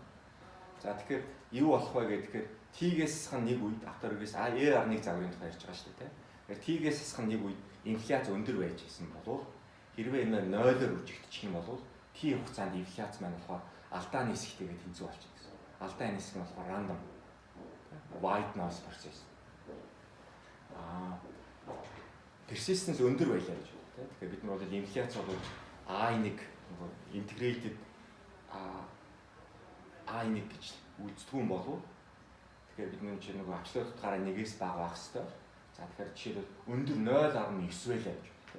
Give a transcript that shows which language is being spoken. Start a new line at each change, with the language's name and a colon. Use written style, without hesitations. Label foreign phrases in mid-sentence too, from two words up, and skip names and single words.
Mongolian: За тэгэхээр юу болох вэ гэхээр T-гээс хасах нэг үед автор регресс E-1 загварын тухай ярьж байгаа шүү дээ. Тэгэхээр T-гээс хасах нэг үед инфляц өндөр байж исэн болов хэрвээ энэ 0-оор үржигдчих юм бол T хугацаанд инфляц маань болохоор алдааны хэсэгтэйгээ тэнцүү болчих гэсэн. Алдааны хэсэг нь болохоор
English: random white noise process.
Mongolian: persistence өндөр байлаа гэж байна. Тэгэхээр бид нар бол инфляц бол I1 integrated I1 гэж үздэг юм болов. Тэгэхээр бид нар чинь нөгөө абсолют утгаараа 1-ээс бага байх хэрэгтэй. За тэгэхээр жишээлбэл өндөр 0.9 байлаа гэж байна.